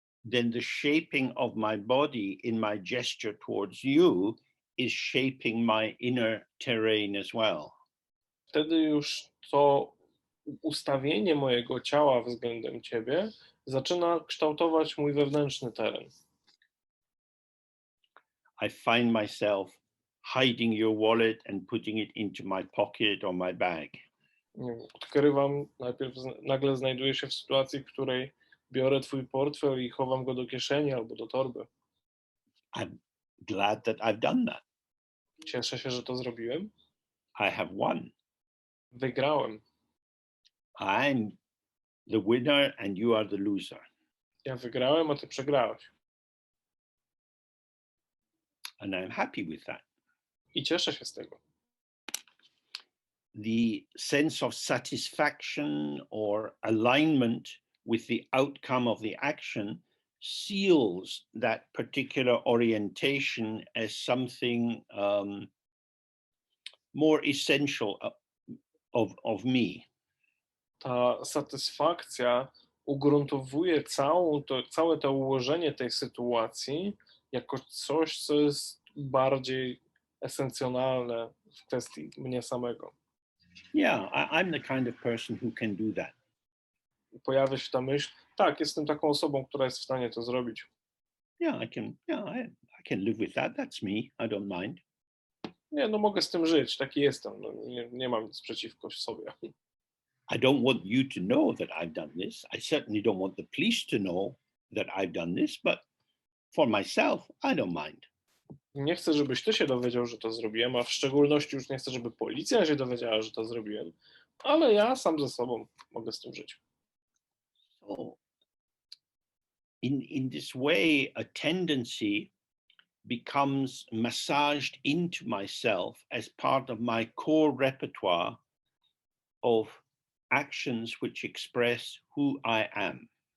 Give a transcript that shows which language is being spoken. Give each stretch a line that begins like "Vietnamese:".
English: then the shaping of my body in my gesture towards you is shaping my inner terrain as well.
Polish: wtedy już to ustawienie mojego ciała względem ciebie zaczyna kształtować mój wewnętrzny teren.
English: I find myself hiding your wallet and putting it into my pocket or my bag.
Polish: Odkrywam, nagle znajduję się w sytuacji, w której biorę twój portfel i chowam go do kieszeni albo do torby.
English: I'm glad that I've done that.
Polish: Cieszę się, że to zrobiłem.
English: I have won.
Polish: Wygrałem.
English: I'm the winner and you are the loser.
Polish: Ja wygrałem, a ty przegrałeś.
English: And I'm happy with that.
Polish: I cieszę się z tego.
English: The sense of satisfaction or alignment with the outcome of the action seals that particular orientation as something more essential of me.
Polish: Ta satysfakcja ugruntowuje całe to ułożenie tej sytuacji jako coś, co jest bardziej esencjonalne w kwestii mnie samego.
English: Yeah, I'm the kind of person who can do that.
Polish: Pojawia się ta myśl, tak, jestem taką osobą, która jest w stanie to zrobić.
English: Yeah, I can live with that. That's me. I don't mind.
Polish: Nie, no mogę z tym żyć, taki jestem, no, nie mam nic przeciwko sobie.
English: I don't want you to know that I've done this. I certainly don't want the police to know that I've done this, but for myself, I don't mind.
Polish: Nie chcę, żebyś ty się dowiedział, że to zrobiłem, a w szczególności już nie chcę, żeby policja się dowiedziała, że to zrobiłem, ale ja sam ze sobą mogę z tym żyć.
English: So in this way, a tendency becomes massaged into myself as part of my core repertoire of actions which express who I am.